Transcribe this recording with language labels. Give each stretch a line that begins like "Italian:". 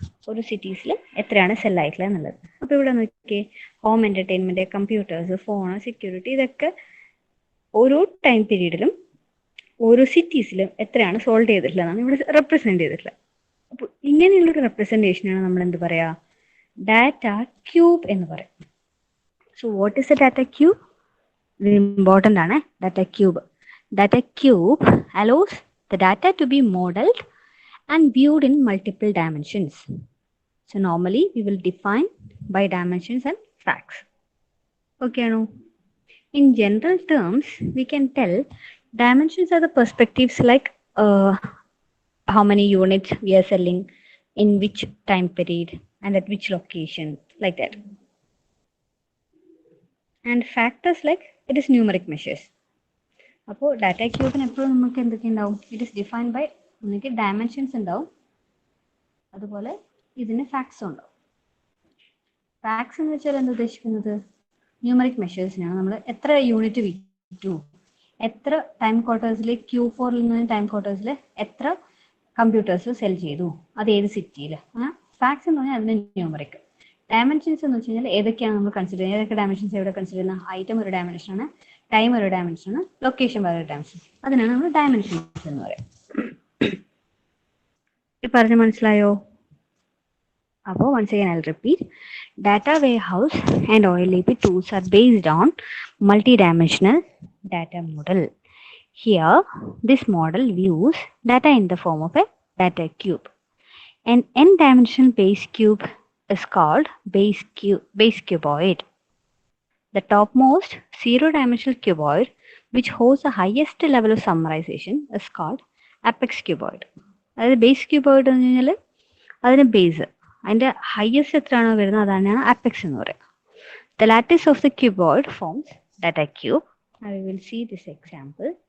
Malayalam: ഒരു സിറ്റീസിൽ എത്രയാണ് സെല്ലായിട്ടുള്ളത് എന്നുള്ളത്. അപ്പോൾ ഇവിടെ നോക്കിയേ, home entertainment, computers, phone, security, ഇതൊക്കെ ഓരോ ടൈം പീരീഡിലും ഓരോ സിറ്റീസിലും എത്രയാണ് സോൾവ് ചെയ്തിട്ടുള്ളതാണ് ഇവിടെ റെപ്രസെൻറ്റ് ചെയ്തിട്ടുള്ളത്. അപ്പോൾ ഇങ്ങനെയുള്ളൊരു റെപ്രസെൻറ്റേഷനാണ് നമ്മൾ എന്ത് പറയുക, ഡാറ്റ ക്യൂബ് എന്ന് പറയും.
English: So what is a data cube?
Malayalam: ഇത് ഇമ്പോർട്ടൻ്റ് ആണ്.
English: Data cube allows the data to be modeled and viewed in multiple dimensions. So normally we will define by dimensions and facts. Okay, no? In general terms, we can tell dimensions are the perspectives like how many units we are selling, in which time period, and at which location, like that. And factors like it is numeric measures.
Malayalam: അപ്പോൾ data ക്യൂബിന് എപ്പോഴും നമുക്ക് എന്തൊക്കെ ഉണ്ടാവും?
English: it is defined by
Malayalam: ഒന്നിക്ക് dimensions ഉണ്ടാവും, അതുപോലെ ഇതിന് ഫാക്ട്സും ഉണ്ടാവും. Facts എന്ന് വെച്ചാൽ എന്താ ഉദ്ദേശിക്കുന്നത്? ന്യൂമറിക് മെഷേഴ്സിനാണ്. നമ്മൾ എത്ര യൂണിറ്റ് വിറ്റു, എത്ര ടൈം ക്വാർട്ടേഴ്സിൽ Q4 നിന്ന് ടൈം ക്വാർട്ടേഴ്സിൽ എത്ര കമ്പ്യൂട്ടേഴ്സ് സെൽ ചെയ്തു, അത് ഏത് സിറ്റിയിൽ. ഫാക്ട്സ് എന്ന് പറഞ്ഞാൽ അതിന് ന്യൂമറിക്. ഡയമെൻഷൻസ് എന്ന് വെച്ച് കഴിഞ്ഞാൽ ഏതൊക്കെയാണ് നമ്മൾ കൺസിഡർ ചെയ്യുന്നത്, ഏതൊക്കെ ഡയമെൻഷൻസ് എവിടെ കൺസിഡർ ചെയ്യുന്നത്? ഐറ്റം ഒരു ഡയമെൻഷനാണ്, ടൈം ഒരു ഡയമെൻഷനാണ്, ലൊക്കേഷൻ വേറെ ഡയമെൻഷൻ. അതിനാണ് നമ്മൾ ഡയമെൻഷൻസ് എന്ന് പറയുന്നത്. ഈ പറഞ്ഞ് മനസ്സിലായോ?
English: അപ്പോൾ once again I'll repeat, data warehouse and OLAP tools are based on multidimensional data model. Here this model views data in the form of a data cube. An n-dimensional base cube is called base cuboid. The topmost zero-dimensional cuboid, which holds the highest level of summarization, is called apex cuboid.
Malayalam: അതായത് base cuboid എന്ന് കഴിഞ്ഞാൽ അതിന് base, അതിൻ്റെ highest എത്രയാണോ വരുന്നത് അതാണ് apex എന്ന് പറയുക.
English: The lattice of the cuboid forms data cube. I will see this example.